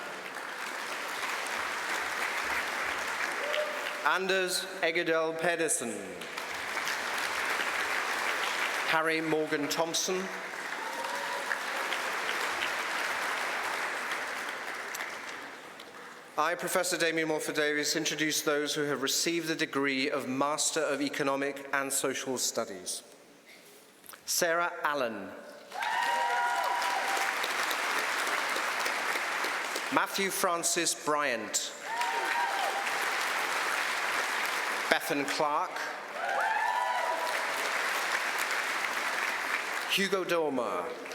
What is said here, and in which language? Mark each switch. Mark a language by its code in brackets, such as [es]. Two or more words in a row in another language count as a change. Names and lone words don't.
[en] Anders Egedal Pedersen. Harry Morgan Thompson. I, Professor Damien Morford-Davies, introduce those who have received the degree of Master of Economic and Social Studies. Sarah Allen. Matthew Francis Bryant. Bethan Clark. Hugo Dormer.